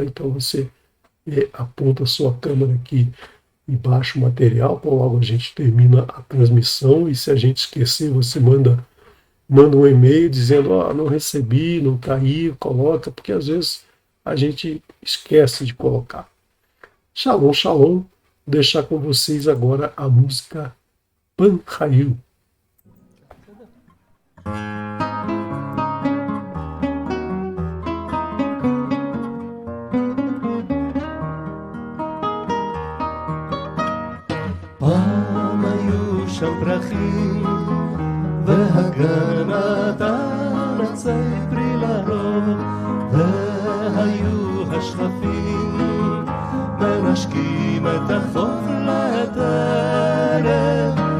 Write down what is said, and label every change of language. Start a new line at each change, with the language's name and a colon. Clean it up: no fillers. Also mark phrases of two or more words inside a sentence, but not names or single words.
Portuguese: Então você aponta a sua câmera aqui e baixa o material, logo a gente termina a transmissão, e se a gente esquecer, você manda um e-mail dizendo, não recebi, não está aí, coloca, porque às vezes a gente esquece de colocar.
Hebrew: שלום, שלום.
Portuguese: Vou deixar com vocês agora a música Pan Hayu.
Hebrew: פעם היו שם פרחים והגן נתן עצי פרי לרוב, והיו השכפים מנשקים את החוף לטרף.